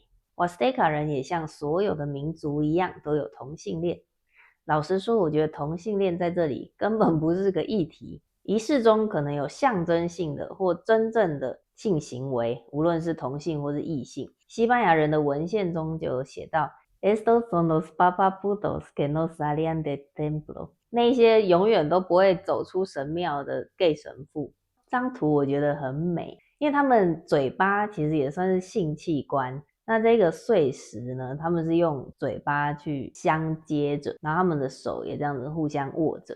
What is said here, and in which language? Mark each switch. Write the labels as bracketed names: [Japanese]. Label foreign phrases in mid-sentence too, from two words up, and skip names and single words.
[Chinese] 瓦斯特卡人也像所有的民族一样都有同性恋。老实说，我觉得同性恋在这里根本不是个议题。仪式中可能有象征性的或真正的性行为，无论是同性或是异性。西班牙人的文献中就有写到 [Spanish] Estos son los papaputos que no salían del templo， [Chinese] 那些永远都不会走出神庙的 gay 神父。这张图我觉得很美，因为他们嘴巴其实也算是性器官。那这个碎石呢，他们是用嘴巴去相接着，然后他们的手也这样子互相握着。